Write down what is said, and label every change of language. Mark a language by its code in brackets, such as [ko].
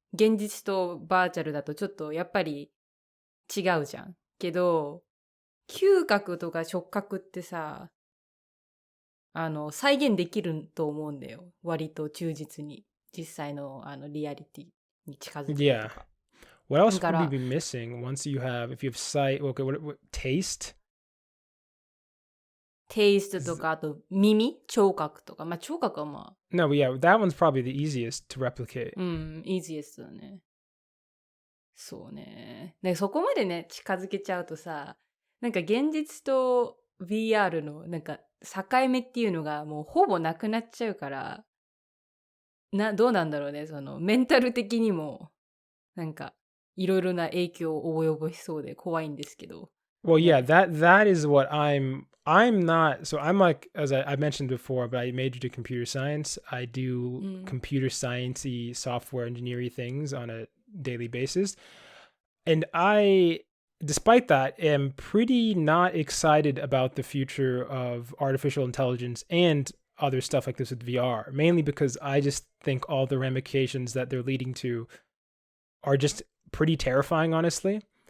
[ja] 現実とバーチャルだとちょっとやっぱり違うじゃん。けど、嗅覚とか触覚ってさ、再現できると思うんだよ。割と忠実に。実際の、リアリティに近づくとか。 [en] Yeah. What else would we be missing once you have, if you have sight, okay, what taste? [ja] テイストとか、あと耳聴覚とか。まあ、聴覚はまあ。 [en] No, but yeah, that one's probably the easiest to replicate. [ja] easiest だね。そうね。で、そこまでね、近づけちゃうとさ、なんか現実と VR のなんか境目っていうのがもうほぼなくなっちゃうから、どうなんだろうね、そのメンタル的にもなんかいろいろな影響を及ぼしそうで怖いんですけど。 [en] Well, yeah, [ja] ね。 [en] that is what I'm not. So I'm like, as I mentioned before, but I majored in computer science. I do [ja] うん。 [en] computer sciencey software engineering things on a daily basis. And I, despite that, am pretty not excited about the future of artificial intelligence and other stuff like this with VR, mainly because I just think all the ramifications that they're leading to are just pretty terrifying, honestly.